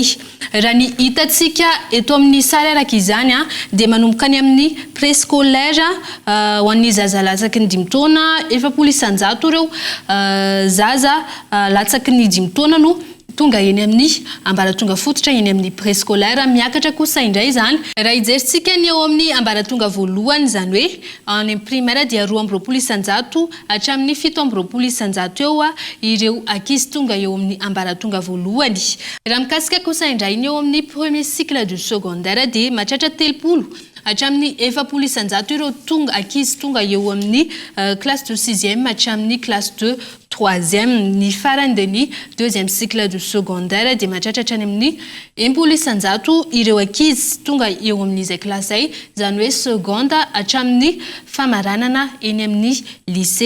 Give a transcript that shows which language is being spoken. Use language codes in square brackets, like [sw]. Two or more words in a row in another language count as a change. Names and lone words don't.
[mg] Raha ny hitantsika eto amin'ny sary araka izany dia manomboka any amin'ny préscolaire ho an'ny zaza latsaky ny 5 taona 7 isanjato ireo zaza latsaky ny 5 taona no tonga eny amin'ny ambaratonga fototra eny amin'ny préscolaire miakatra kosa indray izany. Raha hijeritsika ny eo amin'ny ambaratonga voalohany izany hoe any primaire dia 2.20 isanjato hatramin'ny 7.20 isanjato eo ireo ankizy tonga eo amin'ny ambaratonga voalohany. Raha mikasika kosa indray ny eo amin'ny [fr] premier cycle du secondaire [mg] dia mahatratra 30 hatramin'ny 4 isanjato ireo tonga ankizy tonga eo amin'ny [fr] classe de 6e [mg] hatramin'ny [fr] classe de 3e [mg] ny farany dia ny [fr] 2e cycle du secondaire [mg] dia mahatratra any amin'ny 10 isanjato ireo ankizy tonga eo amin'izay classe ay izany hoe seconde hatramin'ny famaranana eny amin'ny lycée.